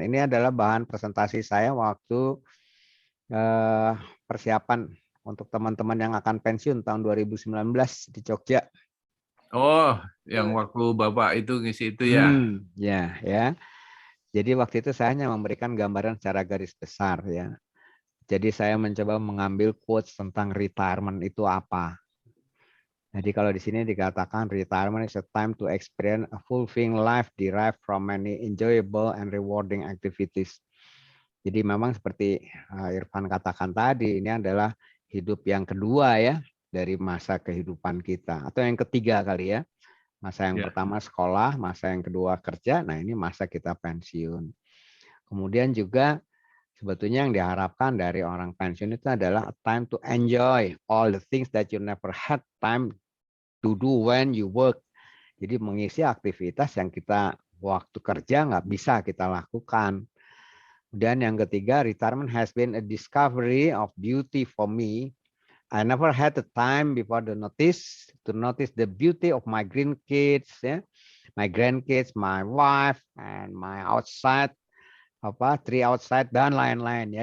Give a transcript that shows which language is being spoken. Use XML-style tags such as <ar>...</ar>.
<id>Ini adalah bahan presentasi saya waktu persiapan untuk teman-teman yang akan pensiun tahun 2019 di Jogja. Oh, yang waktu Bapak itu ngisi itu ya? Ya. Jadi waktu itu saya hanya memberikan gambaran secara garis besar ya. Jadi saya mencoba mengambil quotes tentang retirement itu apa. Jadi kalau di sini dikatakan</id> <en>retirement is a time to experience a fulfilling life derived from many enjoyable and rewarding activities.</en> <id>Jadi memang seperti Irfan katakan tadi, ini adalah hidup yang kedua ya dari masa kehidupan kita. Atau yang ketiga kali ya. Masa yang pertama sekolah, masa yang kedua kerja, nah ini masa kita pensiun. Kemudian juga sebetulnya yang diharapkan dari orang pensiun itu adalah</id> <en>a time to enjoy all the things that you never had time to do when you work.</en> <id>Jadi mengisi aktivitas yang kita waktu kerja nggak bisa kita lakukan. Dan yang ketiga,</id> <en>retirement has been a discovery of beauty for me. I never had the time before to notice the beauty of my grandkids, my grandkids, my wife, and my outside, tree outside</en> <id>dan lain-lain ya.</id>